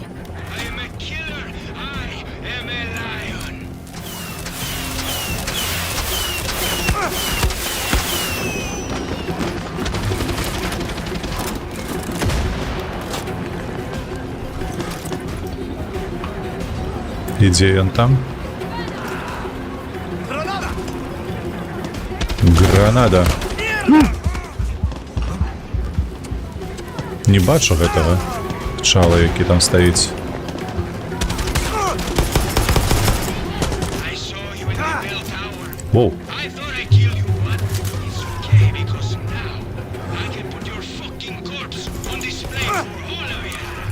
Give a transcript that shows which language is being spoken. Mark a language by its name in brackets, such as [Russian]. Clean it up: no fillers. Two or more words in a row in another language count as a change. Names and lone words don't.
[English] I am a killer. I am a lion. [Belarusian] Ідзе ён там. Гранада. Не бачу гэтага чала, які там стаіць. [English] I saw you in the bell tower. Воу. I thought I killed you, but it's okay because now I can put your fucking corpse on display for all of you.